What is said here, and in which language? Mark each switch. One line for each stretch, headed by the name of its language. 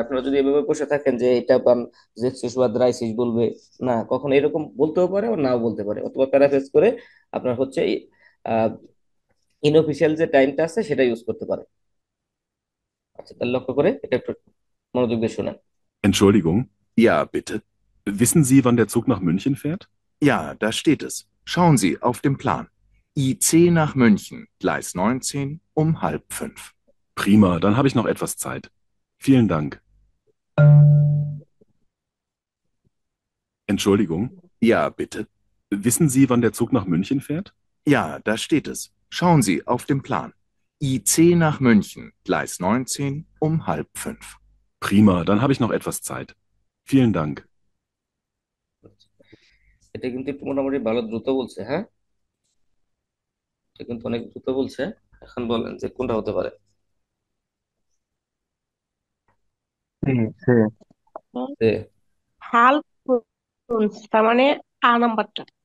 Bangla: আপনারা যদি এভাবে বসে থাকেন যে এটা জেক্সিস ওয়া দ্রাইসিস বলবে, না, কখন এরকম বলতেও পারে আর নাও বলতে পারে, অথবা প্যারাফ্রেজ করে আপনার হচ্ছে ইনঅফিসিয়াল যে টাইমটা আছে সেটা ইউজ করতে পারে। আচ্ছা, তাহলে লক্ষ্য করে এটা একটু মনোযোগ দিয়ে শুনেন।
German: Entschuldigung. Ja, bitte. Wissen Sie, wann der Zug nach München fährt? Ja, da steht es. Schauen Sie auf dem Plan. IC nach München, Gleis 19 um 4:30. Prima, dann habe ich noch etwas Zeit. Vielen Dank. Entschuldigung. Ja, bitte. Wissen Sie, wann der Zug nach München fährt? Ja, da steht es. Schauen Sie auf dem Plan. IC nach München, Gleis 19 um 4:30. Prima, dann habe ich noch etwas Zeit. Vielen Dank.
Bangla: এটা কিন্তু একটু মোটামুটি ভালো দ্রুত বলছে। হ্যাঁ, এটা কিন্তু অনেক দ্রুত বলছে। এখন বলেন যে কোনটা হতে পারে।
Spanish: Sí, sí.
Bangla: যে হাল্প তার মানে আ নাম্বারটা।